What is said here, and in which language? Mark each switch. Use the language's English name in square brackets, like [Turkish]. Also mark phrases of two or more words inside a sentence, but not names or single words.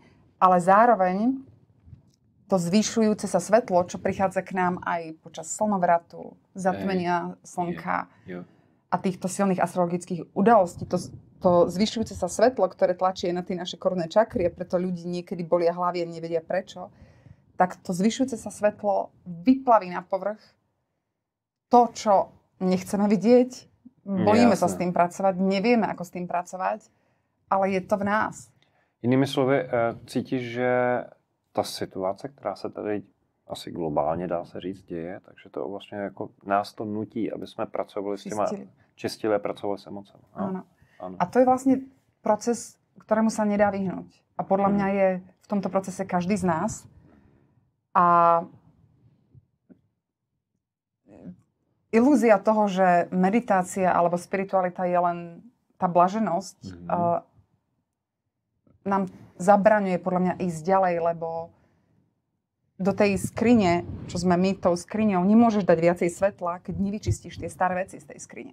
[Slovak] Ale zároveň to zvyšujúce sa svetlo, čo prichádza k nám aj počas slnovratu, zatmenia slnka a týchto silných astrologických udalostí, to zvyšujúce sa svetlo, ktoré tlačí na tie naše korunné čakry, preto ľudí niekedy bolia hlavy a nevedia prečo, tak to zvyšujúce sa svetlo vyplaví na povrch to, čo nechceme vidieť, bojíme sa s tým pracovať, nevieme, ako s tým pracovať, ale je to v nás. [Czech] Jinými slovy, cítíš, že ta situace, která se tady asi globálně, dá se říct, děje, takže to vlastně jako nás to nutí, aby jsme pracovali s těma, čistili a pracovali s emocemi. [Slovak] Áno. A to je vlastne proces, ktorému sa nedá vyhnúť. A podľa mňa je v tomto procese každý z nás. A ilúzia toho, že meditácia alebo spiritualita je len tá blaženosť, nám zabraňuje podľa mňa ísť ďalej, lebo do tej skrine, čo sme my tou skriňou, nemôžeš dať viacej svetla, keď nevyčistíš tie staré veci z tej skrine.